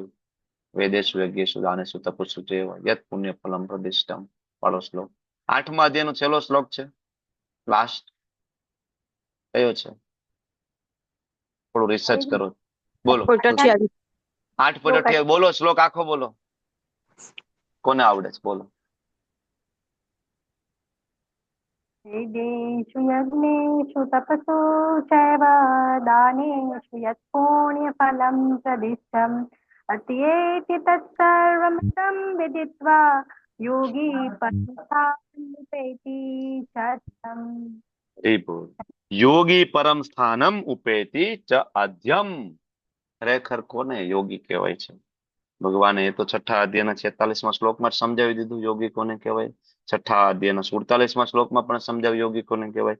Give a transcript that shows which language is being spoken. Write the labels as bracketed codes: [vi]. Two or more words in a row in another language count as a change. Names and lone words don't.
[sa] वेदेशु यज्ञेशु दानेशु तपस्सु चैव यत पुण्य फलम प्रदिष्टम. [gu] વાળો શ્લોક 8મા અધ્યાયનો છેલ્લો શ્લોક છે. લાસ્ટ કયો છે? થોડું રિસર્ચ કરો. બોલો. 8:28 બોલો. શ્લોક આખો બોલો. કોને આવડે છે? બોલો. [sa] वेदेषु यज्ञेषु तपसु चैव दानेषु यत् पुण्यफलं प्रदिष्टम् अत्येति तत्सर्वमिदं विदित्वा योगी परमस्थानमुपैति चाद्यम्. [gu] એ બોલ. [sa] योगी परम स्थानम उपेति च अध्यम. [gu] ખરેખર કોને યોગી કહેવાય છે? ભગવાને એ તો 6 અધ્યાયના 46મા શ્લોકમાં જ સમજાવી દીધું યોગી કોને કહેવાય. 6 અધ્યાયના 47મા શ્લોકમાં પણ સમજાવ્યું યોગી કોને કહેવાય.